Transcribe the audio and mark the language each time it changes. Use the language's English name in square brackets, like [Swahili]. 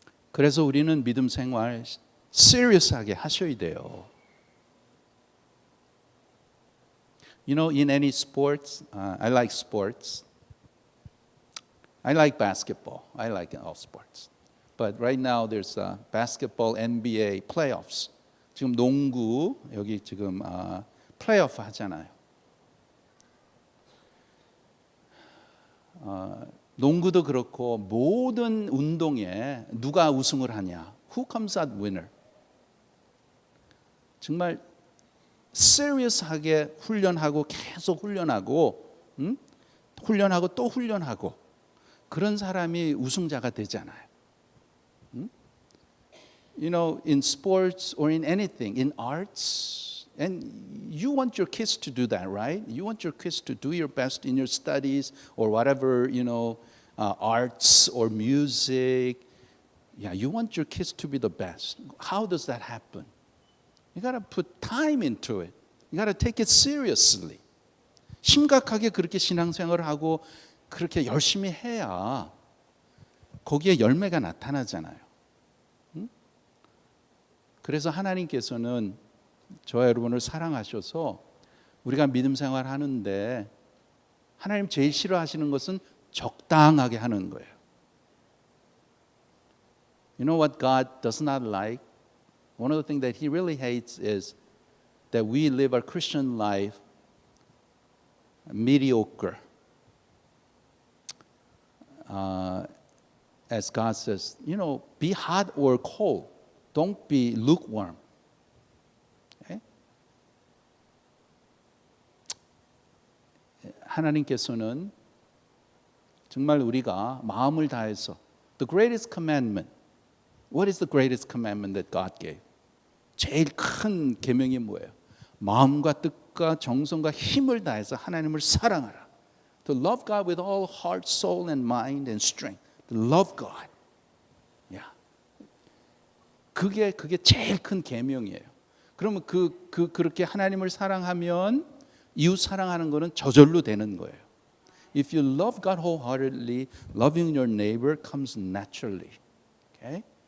[Korean] 그래서 우리는 믿음 생활 serious하게 하셔야 돼요. [English] You know, in any sports, I like sports. I like basketball. I like all sports. But right now there's basketball NBA playoffs. [Korean] 지금 농구 여기 지금 플레이오프 하잖아요. 농구도 그렇고 모든 운동에 누가 우승을 하냐? [English] Who comes out winner? [Korean] 정말 serious하게 훈련하고 계속 훈련하고 훈련하고 또 훈련하고 그런 사람이 우승자가 되잖아요. [English] You know, in sports or in anything, in arts, and you want your kids to do that, right? You want your kids to do your best in your studies or whatever, you know, arts or music. Yeah, you want your kids to be the best. How does that happen? You got to put time into it. You got to take it seriously. [Korean] 심각하게 그렇게 신앙생활을 하고 그렇게 열심히 해야 거기에 열매가 나타나잖아요. 그래서 하나님께서는 저와 여러분을 사랑하셔서 우리가 믿음 생활 하는데 하나님 제일 싫어하시는 것은 적당하게 하는 거예요. [English] You know what God does not like? One of the things that He really hates is that we live our Christian life mediocre. As God says, you know, be hot or cold. Don't be lukewarm. Okay? [Korean] 하나님께서는 정말 우리가 마음을 다해서 [English] the greatest commandment. What is the greatest commandment that God gave? [Korean] 제일 큰 계명이 뭐예요? 마음과 뜻과 정성과 힘을 다해서 하나님을 사랑하라. [English] To love God with all heart, soul, and mind and strength. To love God. Yeah. [Korean] 그게 제일 큰 계명이에요. 그러면 그렇게 하나님을 사랑하면 이웃 사랑하는 거는 저절로 되는 거예요. [English] If you love God wholeheartedly, loving your neighbor comes naturally. Okay?